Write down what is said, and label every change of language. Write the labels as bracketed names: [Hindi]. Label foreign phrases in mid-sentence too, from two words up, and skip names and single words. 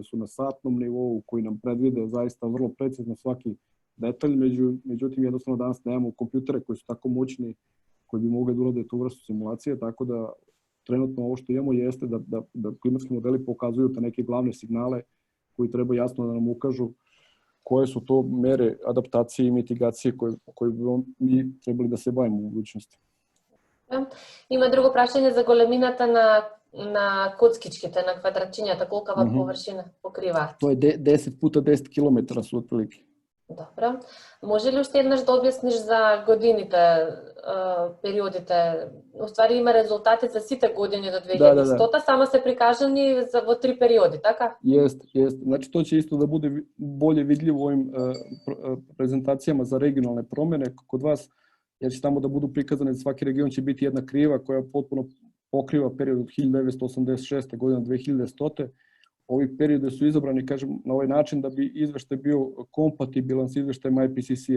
[Serbian] su na satnom nivou, koji nam predvide zaista vrlo precizno svaki detalj, međutim jednostavno danas nemamo kompjutere koji su tako moćni koji bi mogli da urade tu vrstu simulacije, tako da trenutno ovo što imamo jeste da klimatski modeli pokazuju te neke glavne signale koji treba jasno da nam ukažu koje su to mere adaptacije i mitigacije koje bi mi trebali da se bavimo u budućnosti. [Macedonian] Има друго прашање за големината на коцкичките, на квадратчињата, колкава површина покриваат? [Serbian] To je 10 puta 10 km su otprilike. [Macedonian] Добро. Може ли уште еднаш да објасниш за годините, периодите? Уствари има резултати за сите години до 2100, само се прикажани во 3 периоди, така? [Serbian] Jeste. Znači to će isto da bude bolje vidljivo u ovim prezentacijama za regionalne promene kod vas, jer će tamo da budu prikazane, za svaki region će biti jedna kriva koja potpuno pokriva period od 1986. godine do 2100. Ovi periode su izabrani, kažem, na ovaj način da bi izveštaj bio kompatibilan s izveštajem IPCC-a.